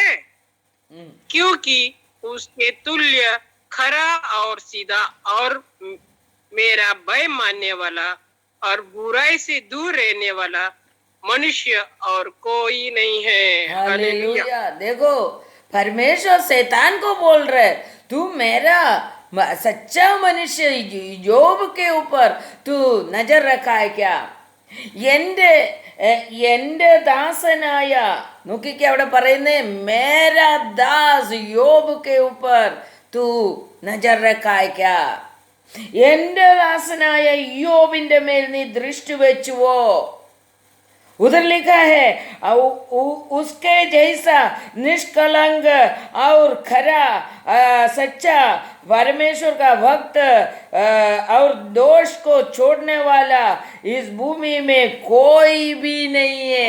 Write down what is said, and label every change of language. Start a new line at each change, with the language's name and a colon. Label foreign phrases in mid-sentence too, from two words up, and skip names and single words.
Hindi: क्योंकि उसके तुल्य खरा और सीधा और मेरा भय मानने वाला और बुराई से दूर रहने वाला मनुष्य और कोई नहीं है। हालेलुया। हालेलुया। देखो परमेश्वर शैतान को बोल रहे तू मेरा सच्चा मनुष्य योब के ऊपर तू नजर रखा है क्या।
Malayalam: എൻ്റെ എൻ്റെ ദാസനായ, നോക്കിക്കേ അവിടെ പറയുന്നേ,
Hindi: मेरा दास योब के ऊपर तू नजर रखा है क्या?
Malayalam: എൻ്റെ ദാസനായ യോബിന്റെ മേൽ നീ ദൃഷ്ടി വെച്ചുവോ?
Hindi: उधर लिखा है उसके जैसा निष्कलंक और खरा सच्चा परमेश्वर का भक्त और दोष को छोड़ने वाला इस भूमि में कोई भी नहीं है।